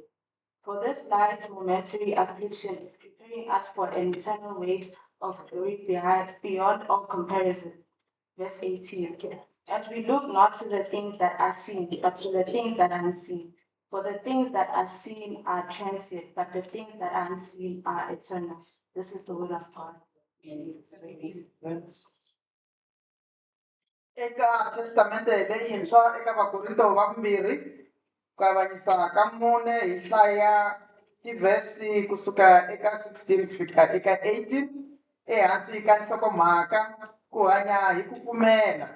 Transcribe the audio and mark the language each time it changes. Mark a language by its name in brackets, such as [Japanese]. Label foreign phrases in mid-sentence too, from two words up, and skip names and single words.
[English] For this light momentary affliction is preparing us for an eternal weight of glory beyond all comparison. Verse 18. As we look not to the things that are seen, but to the things that are unseen. For the things that are seen are transient, but the things that are unseen are eternal. This is the word of God. [Tsonga] Eka testamente leyintshwa eka Vakorinto va vumbirhi ku avanyisa ka 4 hi hlaya tivhesi kusuka eka 16 ku fika eka 18 ehansi ka nhlokomhaka ku hanya hi ku pfumela.